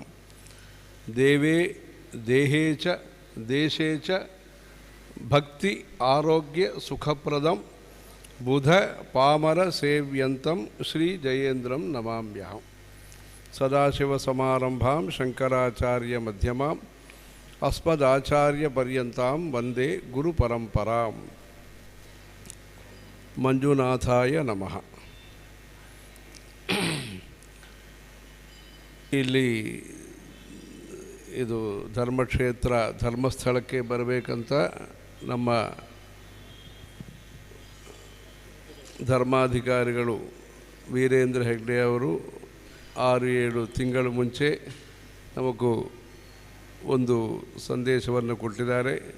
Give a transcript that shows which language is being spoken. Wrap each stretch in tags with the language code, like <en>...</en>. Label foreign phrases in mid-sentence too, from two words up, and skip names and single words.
<sa>देवे देहे च देशे च भक्ति आरोग्य सुखप्रदं बुध पामर सेव्यन्तं श्री जयेन्द्रं नमाम्यहं. सदाशिवसमारम्भां शङ्कराचार्य मध्यमाम् अस्मदाचार्यपर्यन्तां वन्दे गुरुपरम्परां. ಮಂಜುನಾಥಾಯ ನಮಃ.</sa> <kn>ಇಲ್ಲಿ ಇದು ಧರ್ಮಕ್ಷೇತ್ರ ಧರ್ಮಸ್ಥಳಕ್ಕೆ ಬರಬೇಕಂತ ನಮ್ಮ ಧರ್ಮಾಧಿಕಾರಿಗಳು ವೀರೇಂದ್ರ ಹೆಗ್ಡೆ ಅವರು 6-7 ತಿಂಗಳು ಮುಂಚೆ ನಮಗೂ ಒಂದು ಸಂದೇಶವನ್ನು ಕೊಟ್ಟಿದ್ದಾರೆ.</kn>